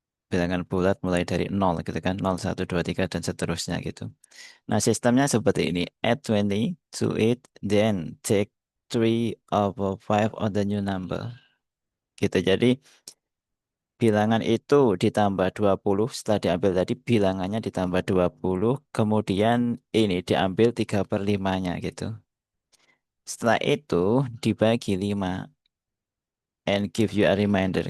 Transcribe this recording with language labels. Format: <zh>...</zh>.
<id>Bilangan bulat mulai dari nol gitu kan, nol satu 2 3 dan seterusnya gitu. Nah, sistemnya seperti ini.</id> <en>Add 20 to it, then take 3/5 of the new number.</en> <id>Gitu. Jadi, bilangan itu ditambah 20, setelah diambil tadi bilangannya ditambah 20, kemudian ini diambil 3/5-nya gitu. Setelah itu dibagi 5</id> <en>and give you a reminder.</en>